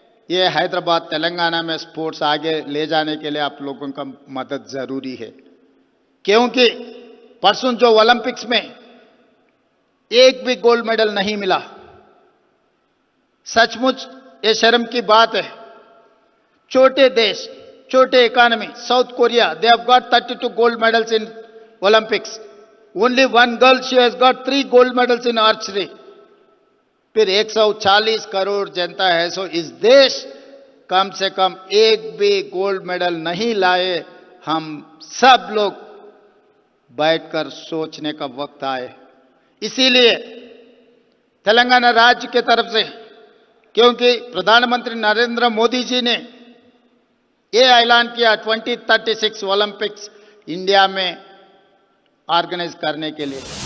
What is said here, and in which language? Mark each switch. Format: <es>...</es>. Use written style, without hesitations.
<hi>ये हैदराबाद तेलंगाना में स्पोर्ट्स आगे ले जाने के लिए आप लोगों का मदद जरूरी है, क्योंकि परसों जो ओलंपिक्स में एक भी गोल्ड मेडल नहीं मिला, सचमुच ये शर्म की बात है। छोटे देश, छोटे economy,</hi> <en>South Korea, they have got 32 gold medals in Olympics. Only one girl, she has got 3 gold medals in archery.</en> <hi>फिर 140 करोड़ जनता है, सो इस देश कम से कम एक भी गोल्ड मेडल नहीं लाए। हम सब लोग बैठकर सोचने का वक्त आए। इसीलिए तेलंगाना राज्य के तरफ से, क्योंकि प्रधानमंत्री नरेंद्र मोदी जी ने ये ऐलान किया 2036 ओलंपिक्स इंडिया में ऑर्गेनाइज करने के लिए।</hi>